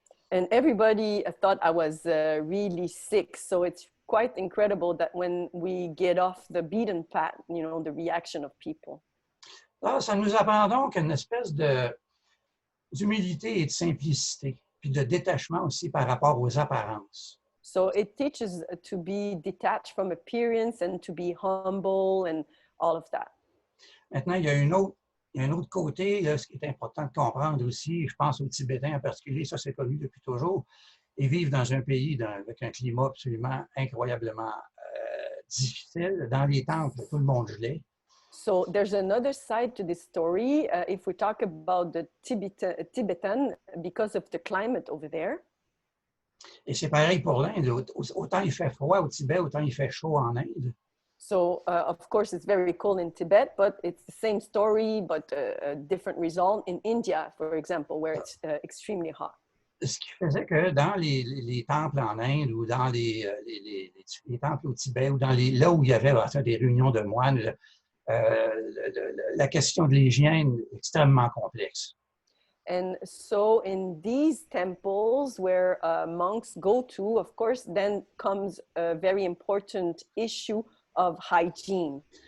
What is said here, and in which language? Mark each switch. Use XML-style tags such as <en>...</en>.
<en>And everybody thought I was really sick. So it's quite incredible that when we get off the beaten path, you know, the reaction of people.</en> <fr>Là, ça nous apprend donc une espèce d'humilité et de simplicité, puis de détachement aussi par rapport aux apparences.</fr> <en>So it teaches to be detached from appearance and to be humble and all of that.</en> <fr>Maintenant, il y a un autre côté, là, ce qui est important de comprendre aussi, je pense aux Tibétains en particulier, ça c'est connu depuis toujours, ils vivent dans un pays avec un climat absolument incroyablement difficile. Dans les temples, tout le monde gelait.</fr> <en>So there's another side to this story. If we talk about the Tibetan, because of the climate over there.</en> <fr>Et c'est pareil pour l'Inde. Autant il fait froid au Tibet, autant il fait chaud en Inde.</fr> <en>So, of course, it's very cold in Tibet, but it's the same story, but a different result in India, for example, where it's extremely hot.</en> <fr>Ce qui faisait que dans les temples en Inde ou dans les temples au Tibet ou là où il y avait des réunions de moines, la question de l'hygiène est extrêmement complexe.</fr> <en>And so in these temples where monks go to, of course, then comes a very important issue of hygiene.</en>